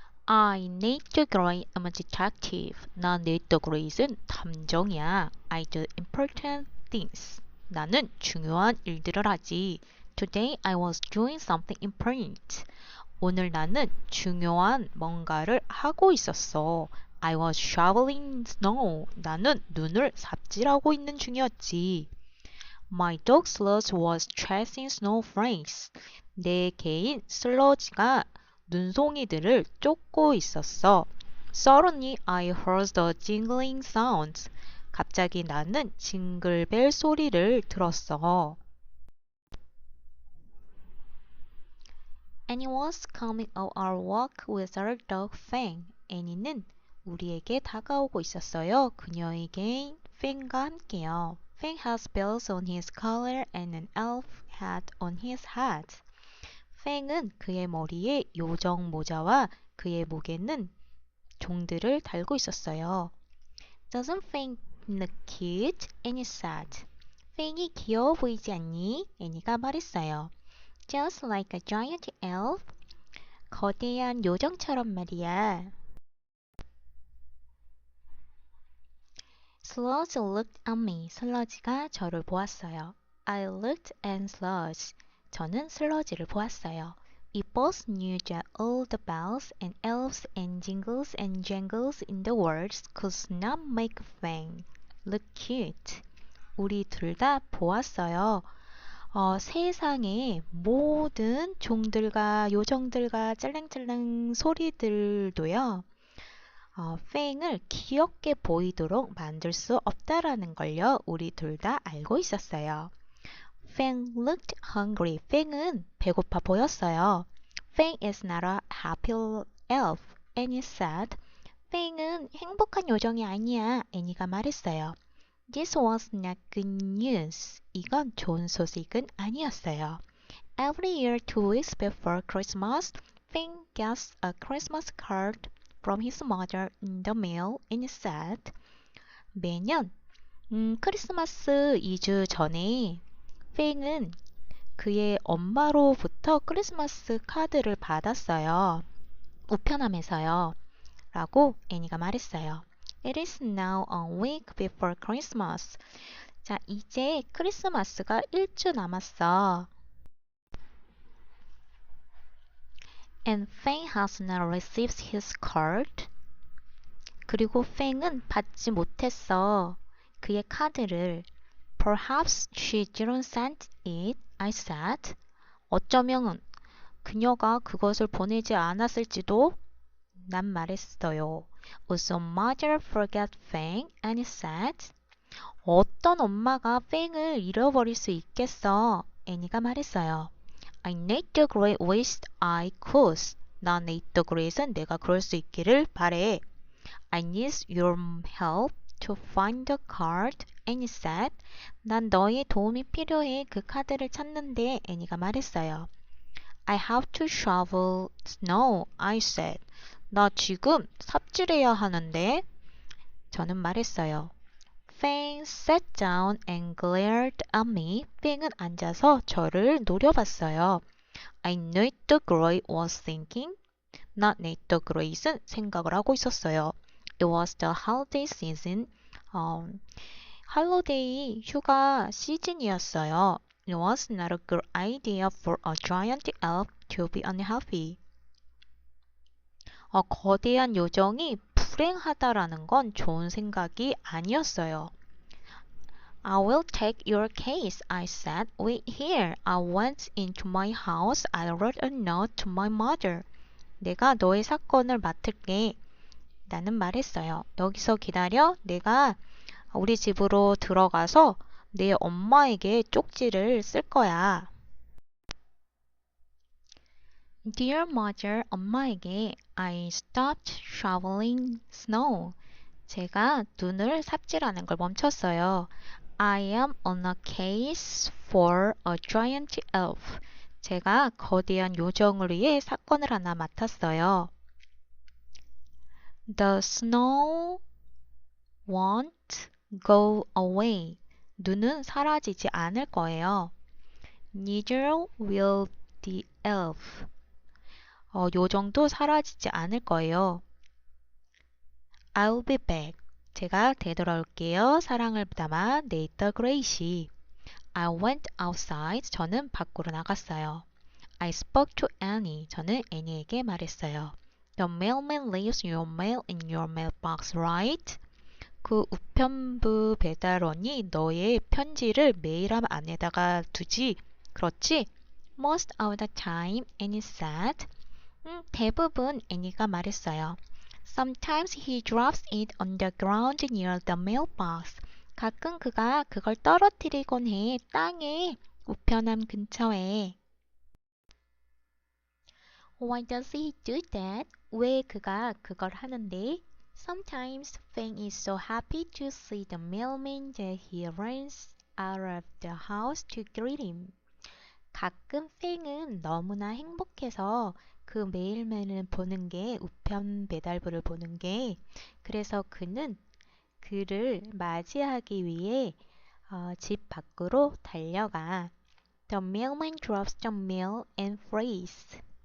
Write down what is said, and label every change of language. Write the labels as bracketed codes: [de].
[en] I need to grade I'm a detective. [ko] 나 need to grade은 탐정이야. [en] I do important things. [ko] 나는 중요한 일들을 하지. [en] Today I was doing something important. [ko] 오늘 나는 중요한 뭔가를 하고 있었어. [en] I was shoveling snow. [ko] 나는 눈을 삽질하고 있는 중이었지. [en] My dog Sludge was chasing snowflakes. [ko] 내 개인 슬러지가 눈송이들을 쫓고 있었어. [en] Suddenly I heard the jingling sounds. [ko] 갑자기 나는 징글벨 소리를 들었어. [en] Annie was coming up our walk with her dog Fang. [ko] 애니는 우리에게 다가오고 있었어요. 그녀에게 팽과 함께요. [en] Fang has bells on his collar and an elf hat on his head. [ko] 팽은 그의 머리에 요정 모자와 그의 목에는 종들을 달고 있었어요. [en] Doesn't Fang look cute? Annie said. [ko] 팽이 귀여워 보이지 않니? 애니가 말했어요. [en] Just like a giant elf. [ko] 거대한 요정처럼 말이야. [en] Sludge looked at me. [ko] 슬러지가 저를 보았어요. [en] I looked at Sludge. [ko] 저는 슬러지를 보았어요. [en] We both knew that all the bells and elves and jingles and jangles in the world could not make Fang look cute. [ko] 우리 둘 다 보았어요. 세상의 모든 종들과 요정들과 짤랑짤랑 소리들도요. 팽을 귀엽게 보이도록 만들 수 없다라는 걸요. 우리 둘 다 알고 있었어요. [en] Fang looked hungry. [ko] 팽은 배고파 보였어요. [en] Fang is not a happy elf. Annie said. [ko] 팽은 행복한 요정이 아니야. 애니가 말했어요. [en] This was not good news. [ko] 이건 좋은 소식은 아니었어요. [en] Every year, 2 weeks before Christmas, Fang gets a Christmas card from his mother in the mail and said, [ko] 매년 크리스마스 2주 전에 팽은 그의 엄마로부터 크리스마스 카드를 받았어요. 우편함에서요. 라고 애니가 말했어요. [en] It is now a week before Christmas. [ko] 자, 이제 크리스마스가 1주 남았어. [en] And Fang has not received his card. [ko] 그리고 팽은 받지 못했어. 그의 카드를. [en] Perhaps she didn't send it, I said. [ko] 어쩌면 그녀가 그것을 보내지 않았을지도 난 말했어요. [en] Would some mother forget Fang? Annie said. [ko] 어떤 엄마가 팽을 잃어버릴 수 있겠어? 애니가 말했어요. [en] I need the great wish I could. [ko] 나 need the great은 내가 그럴 수 있기를 바래. [en] I need your help to find the card. Annie said. [ko] 난 너의 도움이 필요해. 그 카드를 찾는데 애니가 말했어요. [en] I have to shovel snow. I said. [ko] 나 지금 삽질해야 하는데. 저는 말했어요. [en] Fang sat down and glared at me. [ko] 팽은 앉아서 저를 노려봤어요. [en] I knew the Grey was thinking. [ko] 나 need the Grey는 생각을 하고 있었어요. [en] It was the holiday season. [ko] 할로데이 휴가 시즌이었어요. [en] It was not a good idea for a giant elf to be unhappy. [ko] 거대한 요정이 불행하다라는 건 좋은 생각이 아니었어요. [en] I will take your case, I said. Wait here. I went into my house. I wrote a note to my mother. [ko] 내가 너의 사건을 맡을게. 나는 말했어요. 여기서 기다려. 내가 우리 집으로 들어가서 내 엄마에게 쪽지를 쓸 거야. [en] Dear mother, [ko] 엄마에게 [en] I stopped shoveling snow. [ko] 제가 눈을 삽질하는 걸 멈췄어요. [en] I am on a case for a giant elf. [ko] 제가 거대한 요정을 위해 사건을 하나 맡았어요. [en] The snow won't go away. [ko] 눈은 사라지지 않을 거예요. [en] Neither will the elf. [ko] 요 정도 사라지지 않을 거예요. [en] I'll be back. [ko] 제가 되돌아올게요. 사랑을 담아 네이터 그레이시. [en] I went outside. [ko] 저는 밖으로 나갔어요. [en] I spoke to Annie. [ko] 저는 애니에게 말했어요. [en] The mailman leaves your mail in your mailbox, right? [ko] 그 우편부 배달원이 너의 편지를 메일함 안에다가 두지. 그렇지? [en] Most of the time, Annie said. [ko] 대부분 애니가 말했어요. [en] Sometimes he drops it on the ground near the mailbox. [ko] 가끔 그가 그걸 떨어뜨리곤 해. 땅에. 우편함 근처에. [en] Why does he do that? [ko] 왜 그가 그걸 하는데? [en] Sometimes Fang is so happy to see the mailman that he runs out of the house to greet him. [ko] 가끔 팽은 너무나 행복해서 그 메일맨을 보는 게 우편 배달부를 보는 게 그래서 그는 그를 맞이하기 위해 집 밖으로 달려가. [en] The mailman drops the mail and flees.